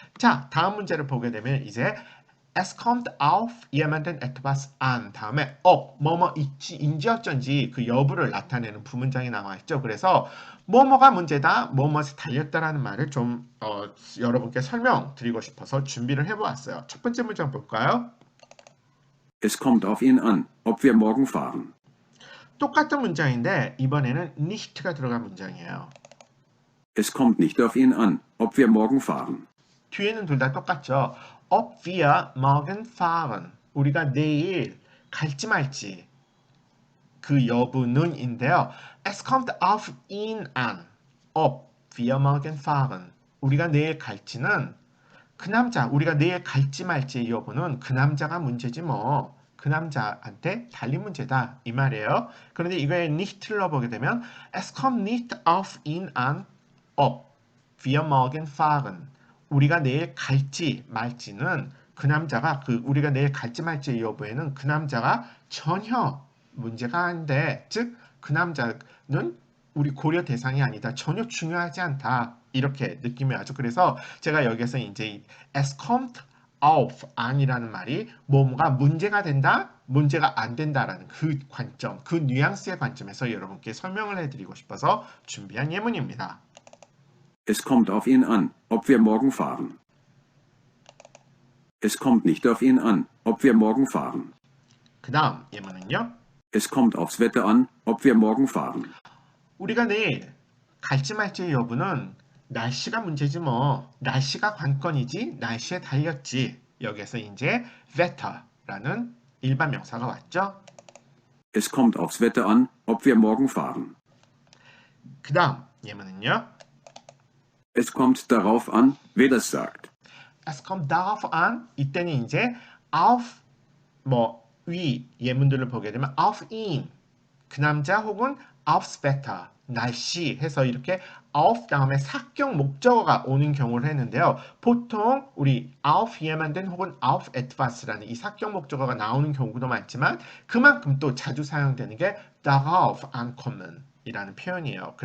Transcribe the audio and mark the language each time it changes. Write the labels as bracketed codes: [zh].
[ko] 자, 다음 문제를 보게 되면 이제 [de] Es kommt auf jemanden etwas an [ko] 다음에 뭐뭐 있지 어쩐지 그 여부를 나타내는 부문장이 나와 있죠. 그래서 뭐뭐가 문제다, 뭐뭐에 달렸다라는 말을 좀 여러분께 설명드리고 싶어서 준비를 해보았어요. 첫 번째 문장 볼까요? [de] Es kommt auf ihn an, ob wir morgen fahren. [ko] 똑같은 문장인데 이번에는 nicht가 들어간 문장이에요. [de] Es kommt nicht auf ihn an, ob wir morgen fahren. [ko] 뒤에는 둘 다 똑같죠. [de] Ob wir morgen fahren. [ko] 우리가 내일 갈지 말지. 그 여부는인데요. [de] Es kommt auf ihn an. Ob wir morgen fahren. [ko] 우리가 내일 갈지는 그 남자, 우리가 내일 갈지 말지의 여부는 그 남자가 문제지 뭐. 그 남자한테 달린 문제다 이 말이에요. 그런데 이거에 nicht를 넣어보게 되면 [de] Es kommt nicht auf ihn an. Ob wir morgen fahren. [ko] 우리가 내일 갈지 말지는 그 남자가 우리가 내일 갈지 말지의 여부에는 그 남자가 전혀 문제가 아닌데 즉 그 남자는 우리 고려 대상이 아니다. 전혀 중요하지 않다. 이렇게 느낌이 와죠. 그래서 제가 여기서 이제 es kommt auf an이라는 말이 뭐뭐가 문제가 된다, 문제가 안 된다라는 그 관점, 그 뉘앙스의 관점에서 여러분께 설명을 해드리고 싶어서 준비한 예문입니다. [de] Es kommt auf ihn an, ob wir morgen fahren. Es kommt nicht auf ihn an, ob wir morgen fahren. [ko] 그 다음 예문은요. [de] Es kommt aufs Wetter an, ob wir morgen fahren. [ko] 우리가 내일 갈지 말지의 여부는 날씨가 문제지 뭐. 날씨가 관건이지 날씨에 달렸지. 여기서 이제 wetter라는 일반 명사가 왔죠. [de] Es kommt aufs Wetter an, ob wir morgen fahren. [ko] 그 다음 예문은요. [de] Es kommt darauf an, wer das sagt. Es kommt darauf an. [ko] 이때는 이제 auf 위 예문들을 보게 되면 [de] auf ihn [ko] 그 남자 혹은 [de] aufs Wetter [ko] 날씨 해서 이렇게 auf 다음에 사격 목적어가 오는 경우를 했는데요. 보통 우리 [de] auf jemanden [ko] 혹은 [de] auf etwas [ko] 라는 이 사격 목적어가 나오는 경우도 많지만 그만큼 또 자주 사용되는 게 [de] darauf ankommen [ko] 이라는 표현이에요.